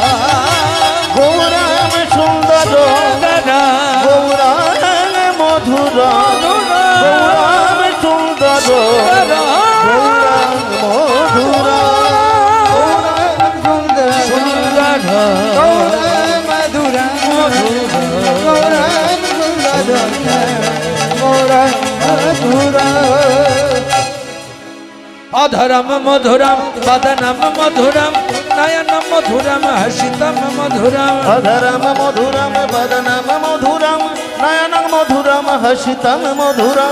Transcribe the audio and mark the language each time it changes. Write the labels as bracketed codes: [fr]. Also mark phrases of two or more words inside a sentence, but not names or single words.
[bn] গৌরাম সুন্দর গৌরাম মধুর গৌরাম সুন্দর গৌরাম মধুর সুন্দর গৌরাম মধুরা গৌরাম সুন্দর গৌরাম মধুরা [sa] अधरं मधुरं वदनं मधुरं नयनं मधुरं हसितं मधुरम् अधरं मधुरं वदनं मधुरं नयनं मधुरं हसितं मधुरम्